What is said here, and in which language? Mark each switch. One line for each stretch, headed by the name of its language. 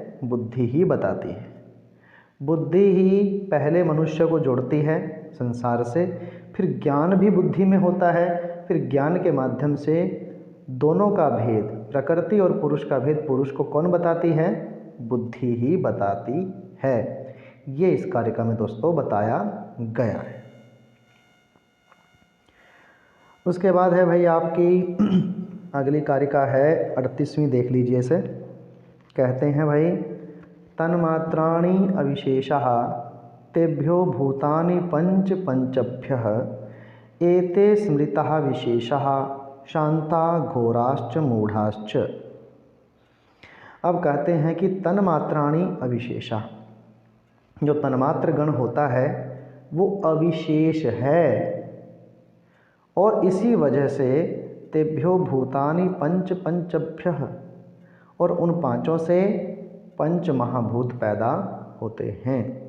Hindi: बुद्धि ही बताती है। बुद्धि ही पहले मनुष्य को जोड़ती है संसार से, फिर ज्ञान भी बुद्धि में होता है, फिर ज्ञान के माध्यम से दोनों का भेद, प्रकृति और पुरुष का भेद पुरुष को कौन बताती है? बुद्धि ही बताती है। ये इस कारिका में दोस्तों बताया गया है। उसके बाद है भाई आपकी अगली कारिका है 38वीं, देख लीजिए इसे। कहते हैं भाई
Sanskrit: तन्मात्राणि अविशेषः तेभ्यो भूतानि पंच पंचभ्यः एते स्मृतः विशेषः शांता घोराश्च मूढ़ाश्च।
Hindi: अब कहते हैं कि
Sanskrit: तन्मात्राणि अविशेषः,
Hindi: जो तन्मात्र गण होता है वो अविशेष है और इसी वजह से
Sanskrit: तेभ्यो भूतानि पंच पंचभ्यः,
Hindi: और उन पांचों से पंच महाभूत पैदा होते हैं।